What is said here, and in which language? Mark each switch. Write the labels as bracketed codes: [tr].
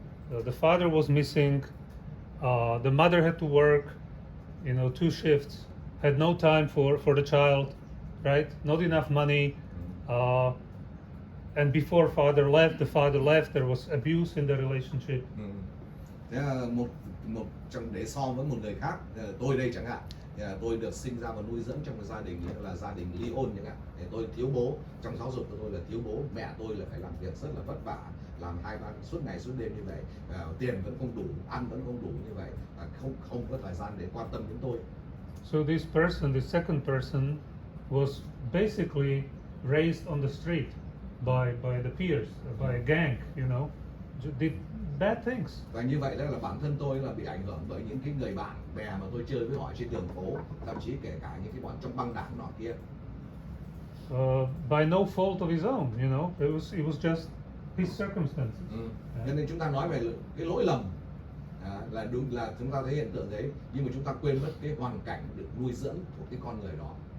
[en] The father was missing. The mother had to work, 2 shifts. Had no time for the child, right? Not enough money. And before the father left, there was abuse in the relationship. [vi] Thế là một để so với một người khác, tôi đây chẳng hạn, Tôi được sinh ra và nuôi dưỡng trong một gia đình như là gia đình ly hôn chẳng hạn. Tôi thiếu bố, trong giáo dục của tôi là thiếu bố, mẹ tôi là phải làm việc rất là vất vả, làm 2-3 suốt ngày suốt đêm như vậy, tiền vẫn không đủ, ăn vẫn không đủ như vậy, và không có thời gian để quan tâm đến tôi. [en] So this person, the second person, was basically raised on the street by the peers, by a gang, did bad things. [vi] Và như vậy là bản thân tôi là bị ảnh hưởng bởi những cái người bạn bè mà tôi chơi với họ trên đường phố, thậm chí kể cả những cái bọn trong băng đảng nọ kia. [en] By no fault of his own, it was just his circumstances. [vi] Cho nên chúng ta nói về cái lỗi lầm là đúng, là chúng ta thấy hiện tượng đấy, nhưng mà chúng ta quên mất cái hoàn cảnh được nuôi dưỡng của cái con người đó.